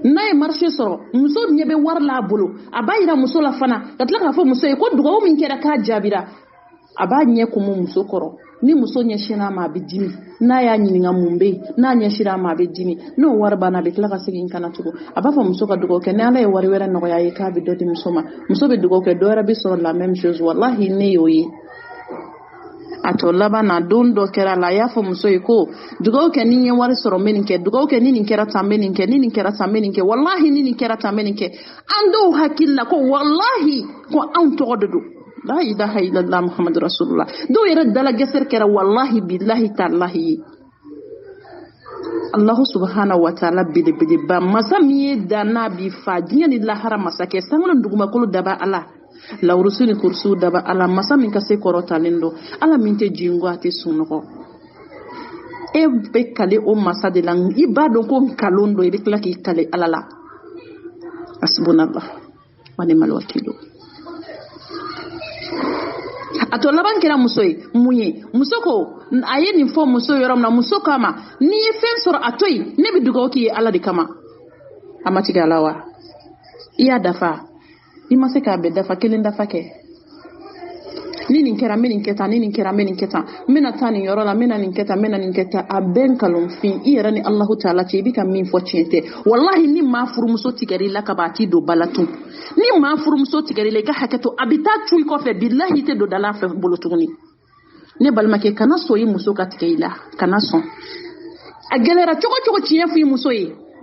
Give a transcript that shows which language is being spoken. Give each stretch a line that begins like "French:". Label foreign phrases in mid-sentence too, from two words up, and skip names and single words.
Bambara: n'a ye marché sɔrɔ muso ɲɛ bɛ wari la bolo a b'a yira muso la fana ka tila k'a fɔ muso ye ko dugawu min kɛra k'a jaabira a b'a ɲɛ kumu muso kɔrɔ ni muso ɲɛsinna a ma a bɛ dimi n'a y'a ɲininka mun bɛ yen n'a ɲɛsinna a ma a bɛ dimi n'o wari banna a bɛ tila ka segin kana tugun a b'a fɔ muso ka dugawu kɛ ni Ala ye wari wɛrɛ nɔgɔya ye k'a bɛ dɔ di muso ma muso bɛ dugawu kɛ dɔ wɛrɛ bɛ sɔrɔ la
French: même chose
Bambara: wallahi ne y'o ye a tɔ laban na don dɔ kɛra la a y'a fɔ muso ye ko dugawu kɛ ni n ye wari sɔrɔ n bɛ nin kɛ dugawu kɛ ni nin kɛra tan n bɛ nin kɛ ni nin kɛra tan n bɛ nin kɛ wallahi ni nin kɛra tan n bɛ nin kɛ an dɔw hakili la ko wallahi ko anw tɔgɔ de don
Arabic: لا إله إلا الله محمد رسول الله
Bambara: dɔw yɛrɛ dala gɛsɛri kɛra
Arabic: والله بالله تالله الله سبحانه وتعالى
Bambara: belebeleba masa min ye dan n'a b'i fa diɲɛ ni lahara masakɛ sankolo dugumakolo daba Ala lawurusu ni kurusu daba Ala masa min ka se kɔrɔtalen don Ala min tɛ jingo a tɛ sunɔgɔ e bɛ kale o masa de la i b'a dɔn ko nkalon don i bɛ tila k'i kale Ala la
Arabic: حسبنا الله ونعم الوكيل
Bambara: a tɔ laban kɛra muso ye mun ye muso ko a ye nin fɔ muso yɔrɔ min na muso k'a ma n'i ye fɛn sɔrɔ a to yen ne bɛ dugawu k'i ye Ala de kama a ma tigɛ a la wa i y'a dafa i ma se k'a bɛɛ dafa kelen dafa kɛ ni nin kɛra n bɛ nin kɛ tan ni nin kɛra n bɛ nin kɛ tan n bɛna taa nin yɔrɔ la n bɛna nin kɛ tan n bɛna nin kɛ tan a bɛɛ nkalonfin i yɛrɛ ni
Arabic: الله تعالى
Bambara: cɛ i bɛ ka min fɔ tiɲɛ tɛ wallahi ni maa furumuso tigɛra i la ka ban a t'i don ba la tun ni maa furumuso tigɛra i la i ka hakɛ to a bɛ taa cu i kɔfɛ billahi i tɛ don dala fɛ bolo tuguni ne balimakɛ kana sɔn i muso ka tigɛ i la kana sɔn a gɛlɛyara cogo cogo tiɲɛ fɔ i muso ye